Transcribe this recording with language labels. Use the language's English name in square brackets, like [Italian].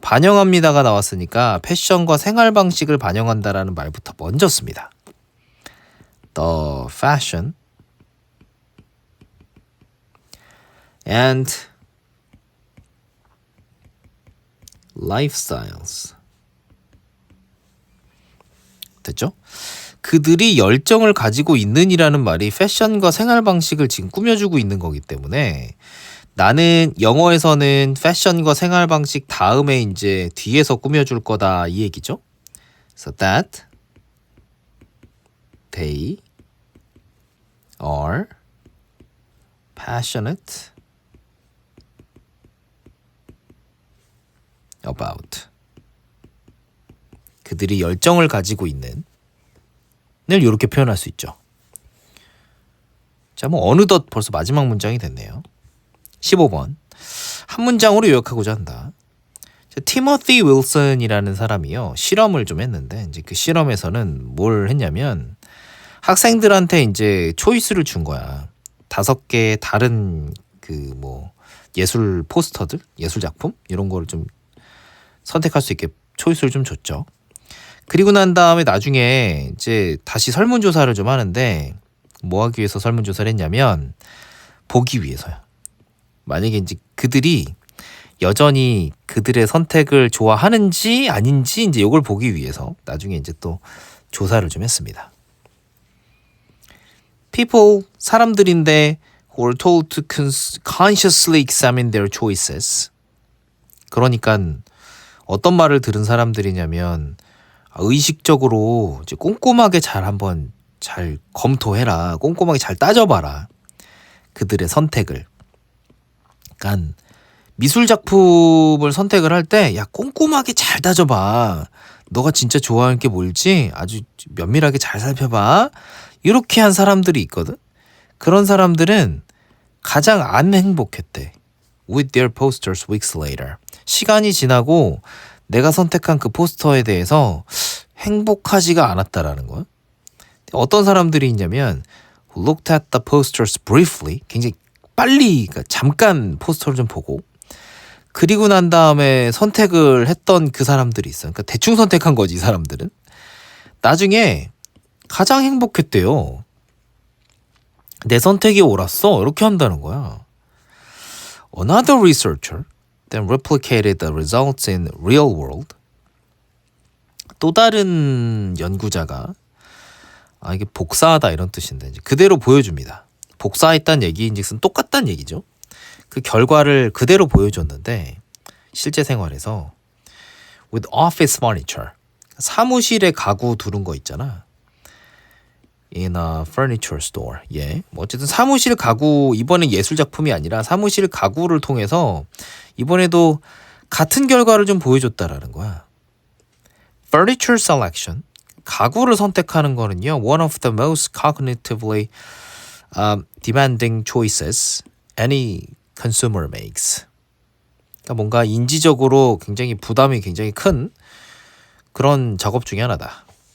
[Korean] 반영합니다가 나왔으니까 패션과 생활 방식을 반영한다라는 말부터 먼저 씁니다. [English] The fashion and lifestyles. [Korean] 됐죠? 그들이 열정을 가지고 있는이라는 말이 패션과 생활 방식을 지금 꾸며주고 있는 거기 때문에 나는 영어에서는 패션과 생활 방식 다음에 이제 뒤에서 꾸며줄 거다 이 얘기죠. [English] So that they are passionate about. [Korean] 그들이 열정을 가지고 있는 을 이렇게 표현할 수 있죠. 자, 어느덧 벌써 마지막 문장이 됐네요. 15번. 한 문장으로 요약하고자 한다. 티모시 윌슨이라는 사람이요. 실험을 좀 했는데 이제 그 실험에서는 뭘 했냐면 학생들한테 이제 초이스를 준 거야. 5개 다른 예술 포스터들, 예술 작품 이런 거를 좀 선택할 수 있게 초이스를 좀 줬죠. 그리고 난 다음에 나중에 이제 다시 설문조사를 좀 하는데 뭐 하기 위해서 설문조사를 했냐면 보기 위해서요. 만약에 이제 그들이 여전히 그들의 선택을 좋아하는지 아닌지 이제 이걸 보기 위해서 나중에 이제 또 조사를 좀 했습니다. [English] People, 사람들인데 who are told to consciously examine their choices. [Korean] 그러니까 어떤 말을 들은 사람들이냐면 의식적으로 이제 꼼꼼하게 잘 한번 잘 검토해라. 꼼꼼하게 잘 따져봐라. 그들의 선택을. 그러니까 미술 작품을 선택을 할 때 야 꼼꼼하게 잘 따져봐. 너가 진짜 좋아하는 게 뭘지 아주 면밀하게 잘 살펴봐. 이렇게 한 사람들이 있거든. 그런 사람들은 가장 안 행복했대. [English] With their posters weeks later. [Korean] 시간이 지나고 내가 선택한 그 포스터에 대해서 행복하지가 않았다라는 거야. [English] 어떤 사람들이 있냐면 looked at the posters briefly. [Korean] 굉장히 빨리 그러니까 잠깐 포스터를 좀 보고 그리고 난 다음에 선택을 했던 그 사람들이 있어요. 그러니까 대충 선택한 거지 이 사람들은. 나중에 가장 행복했대요. 내 선택이 옳았어. 이렇게 한다는 거야. [English] Another researcher then replicated the results in real world. [Korean] 또 다른 연구자가 이게 복사하다 이런 뜻인데 이제 그대로 보여줍니다. 복사했다는 얘기인즉슨 똑같다는 얘기죠. 그 결과를 그대로 보여줬는데 실제 생활에서 with office furniture 사무실에 가구 두른 거 있잖아. [English] in a furniture store. 예. [Korean] 뭐 어쨌든 사무실 가구 이번엔 예술 작품이 아니라 사무실 가구를 통해서 이번에도 같은 결과를 좀 보여줬다라는 거야. Furniture selection 가구를 선택하는 거는요. [English] One of the most cognitively demanding choices any consumer makes. [Korean] 그러니까 뭔가 인지적으로 굉장히 부담이 굉장히 큰 그런 작업 중에 하나다.